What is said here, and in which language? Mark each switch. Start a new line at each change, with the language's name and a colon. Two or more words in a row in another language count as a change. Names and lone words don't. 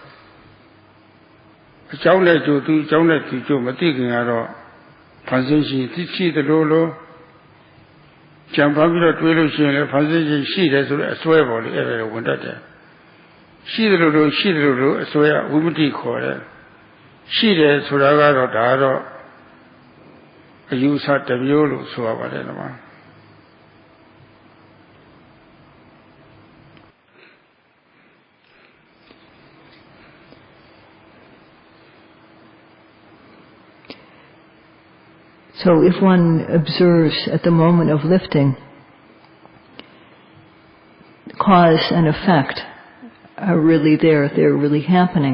Burmese: အကြောင်းနဲ့ကြိုးသူအကြောင်းနဲ့သူကြိုးမသိခင်ကတော့ဖန်ဆင်းရှိသိရှိသလိုလိုကြံပါပြီးတော့တွေးလို့ရှိရင်လည်းဖန်ဆင်းရှိတယ်ဆိုတဲ့အစွဲပေါ်လေအဲ့ဒါဝင်တတ်တယ်ရှိတယ်လို့အစွဲကဝိမတိခေါ်တယ်ရှိတယ်ဆိုတာကတော့ဒါတော့အယူဆတစ်မျိုးလို့ဆိုရပါတယ်ကွာ
English: So if one observes at the moment of lifting, cause and effect are really there, they're really happening.